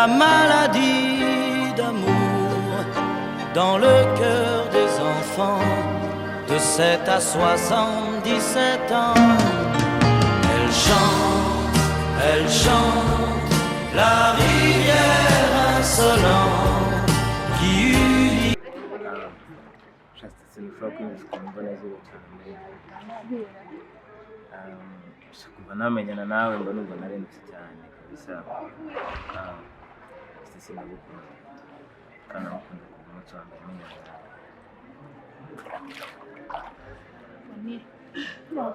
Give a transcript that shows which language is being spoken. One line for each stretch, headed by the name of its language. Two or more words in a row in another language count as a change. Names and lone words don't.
French: maladie d'amour dans le cœur des enfants de 7 à 77 ans. Elle chante la rivière insolente qui unit.
Kinyarwanda: kuva namenyana nawe mba numva narendutse cyane kabisa. Sinagukunda kandi nakunda kuva umunsi wa mbere menyana nawe.